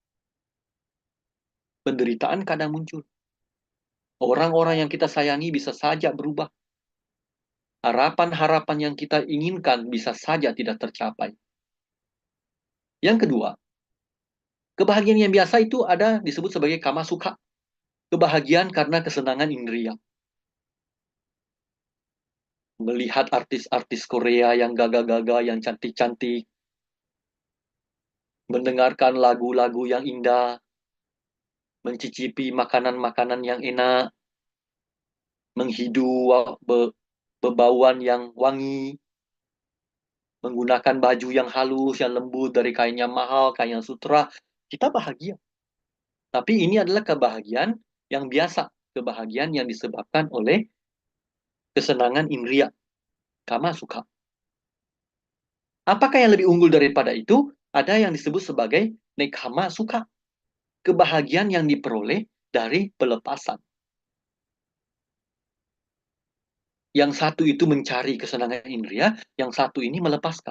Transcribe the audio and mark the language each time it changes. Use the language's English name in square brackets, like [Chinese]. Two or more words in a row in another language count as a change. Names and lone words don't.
[Indonesian] Penderitaan kadang muncul. Orang-orang yang kita sayangi bisa saja berubah. Harapan-harapan yang kita inginkan bisa saja tidak tercapai. Yang kedua, kebahagiaan yang biasa itu ada disebut sebagai [Pali] kama sukha. [Indonesian] Kebahagiaan karena kesenangan indria. Melihat artis-artis Korea yang gagah-gagah, yang cantik-cantik. Mendengarkan lagu-lagu yang indah. Mencicipi makanan-makanan yang enak. Menghidu bebauan yang wangi. Menggunakan baju yang halus, yang lembut, dari kain yang mahal, kain yang sutra. Kita bahagia. Tapi ini adalah kebahagiaan yang biasa. Kebahagiaan yang disebabkan oleh kesenangan indria. [Pali] Kama sukha. [Indonesian] Apakah yang lebih unggul daripada itu? Ada yang disebut sebagai [Pali] nekama sukha. [Indonesian] Kebahagiaan yang diperoleh dari pelepasan. Yang satu itu mencari kesenangan indria, yang satu ini melepaskan.